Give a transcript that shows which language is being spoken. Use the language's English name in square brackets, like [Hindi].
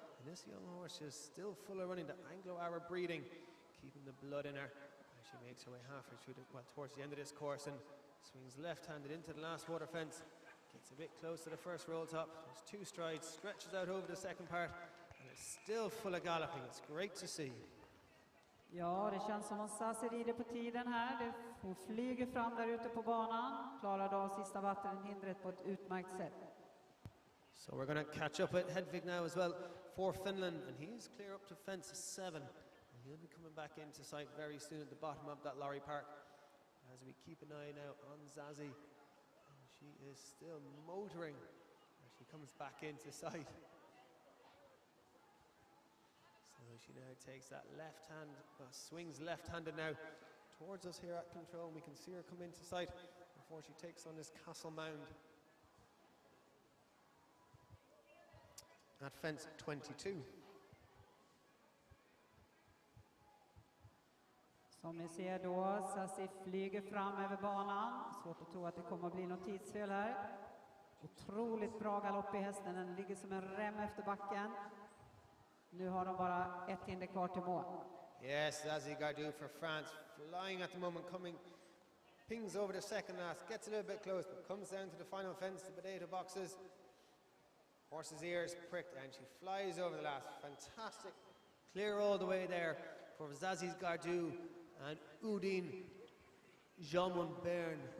[English] And this young horse is still full of running, the Anglo-Arab breeding, keeping the blood in her. She makes her way halfway through towards the end of this course and swings left-handed into the last water fence. Gets a bit close to the first roll top. There's 2 strides, stretches out over the second part, and it's still full of galloping. It's great to see. [Swedish] Ja, det känns som om Zazie rider på tiden här. Hon flyger fram där ute på banan. Klarade av sista vattenhindret på ett utmärkt sätt. [English] So we're going to catch up with Hedvig now as well for Finland, and he's clear up to fence 7. And he'll be coming back into sight very soon at the bottom of that lorry park. As we keep an eye now on Zazie. She is still motoring as she comes back into sight. So she now takes that left hand, swings left-handed now towards us here at control, and we can see her come into sight before she takes on this castle mound. At fence 22. [Swedish] Som ni ser då, Zazie flyger fram över banan. Svårt att tro att det kommer att bli något tidsfel här. Otroligt bra galopp i hästen. Den ligger som en rem efter backen. Nu har de bara ett hinder kvar till mål. [English] Yes, Zazie Gardu for France, flying at the moment, pings over the second last, gets a little bit close, but comes down to the final fence, the potato boxes. Horse's ears pricked, and she flies over the last. Fantastic. Clear all the way there for Zazie Gardu and Udine Jamon Bern.